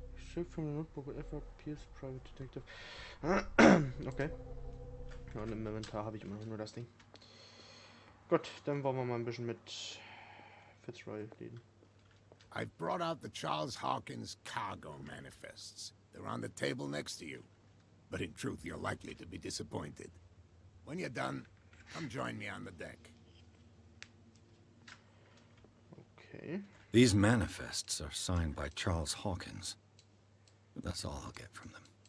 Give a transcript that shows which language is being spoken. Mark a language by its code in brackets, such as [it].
[en] Straight from the notebook, whatever appears private detective. Okay. [de] Ja, und im Inventar habe ich immer noch nur das Ding. Gut, dann wollen wir mal ein bisschen mit Fitzroy reden. [en] I've brought out the Charles Hawkins cargo manifests. They're on the table next to you. But in truth, you're likely to be disappointed. When you're done, come join me on the deck. Okay. These manifests are signed by Charles Hawkins. But that's all I'll get from them.